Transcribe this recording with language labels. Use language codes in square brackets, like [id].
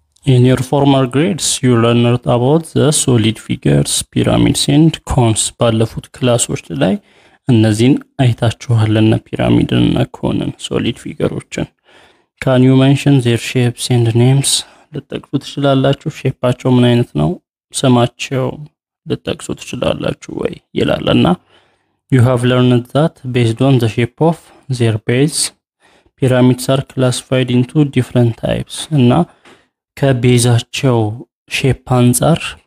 [en] In your former grades, you learned about the solid figures, pyramids and cones. [am] ባለፉት ክላሶች ላይ እነዚህን አይታችኋልና ፒራሚድና ኮንን solid figureዎችን. [en] Can you mention their shapes and names? [am] ልትጠቅሱ ትችላላችሁ? ሼፓቸው ምን አይነት ነው? ስማቸው ልትጠቅሱ ትችላላችሁ ወይ ይላልና [en] you have learned that based on the shape of their base pyramids are classified into different types [am] እና ከቤዛቸው ሼፕ አንፃር